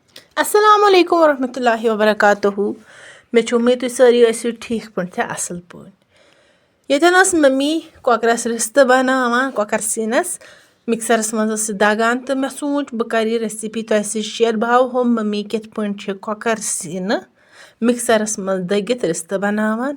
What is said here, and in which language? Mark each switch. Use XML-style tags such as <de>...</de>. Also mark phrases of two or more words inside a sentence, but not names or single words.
<ar>السلام عليكم ورحمة الله وبركاته.</ar> <ks>Meh chu umeed tui sari ٲسِو ٹھیٖک پٲٹھۍ تہٕ اَصٕل پٲٹھۍ. ییٚتٮ۪ن ٲس مٔمی کۄکرَس رِستہٕ بَناوان کۄکَر سِنِس مِکسَرَس منٛز ٲس سُہ دَگان تہٕ مےٚ سوٗنٛچ بہٕ کَرٕ یہِ ریسِپی تۄہہِ سۭتۍ شِیر بہٕ ہاوہو مٔمی کِتھ پٲٹھۍ چھِ کۄکَر سِنہٕ مِکسَرَس منٛز دٔگِتھ رِستہٕ بَناوان.</ks>